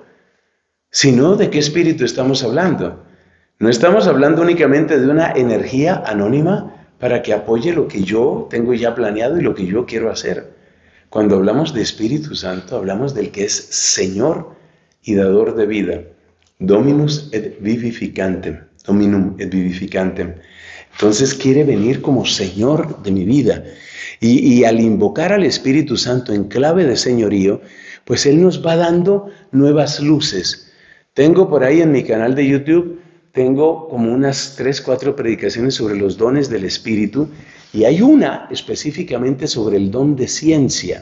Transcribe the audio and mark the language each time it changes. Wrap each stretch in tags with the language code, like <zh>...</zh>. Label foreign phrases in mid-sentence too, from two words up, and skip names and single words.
<es>Si no, ¿de qué Espíritu estamos hablando? No estamos hablando únicamente de una energía anónima para que apoye lo que yo tengo ya planeado y lo que yo quiero hacer. Cuando hablamos de Espíritu Santo, hablamos del que es Señor y dador de vida.</es> <la>Dominus et vivificantem. Dominum et vivificantem.</la> <es>Entonces quiere venir como Señor de mi vida. Y al invocar al Espíritu Santo en clave de señorío, pues Él nos va dando nuevas luces. Tengo por ahí en mi canal de YouTube, tengo como unas 3, 4 predicaciones sobre los dones del Espíritu, y hay una específicamente sobre el don de ciencia.</es>